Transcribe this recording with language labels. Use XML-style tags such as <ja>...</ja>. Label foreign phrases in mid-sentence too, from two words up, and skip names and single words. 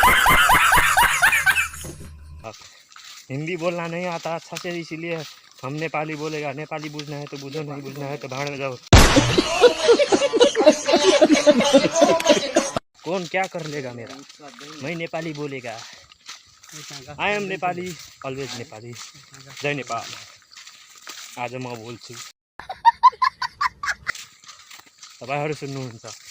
<hi>हिंदी बोलना नहीं आता अच्छा से इसीलिए हम नेपाली बोलेगा नेपाली बुझना है तो बुझो नहीं बुझना है तो भाड़ में जाओ कौन क्या कर लेगा मेरा मैं नेपाली बोलेगा</hi> <en>I am Nepali always Nepali</en> <ne>जय नेपाल आज म बोल्छु तपाईहरु सुन्नुहुन्छ</ne>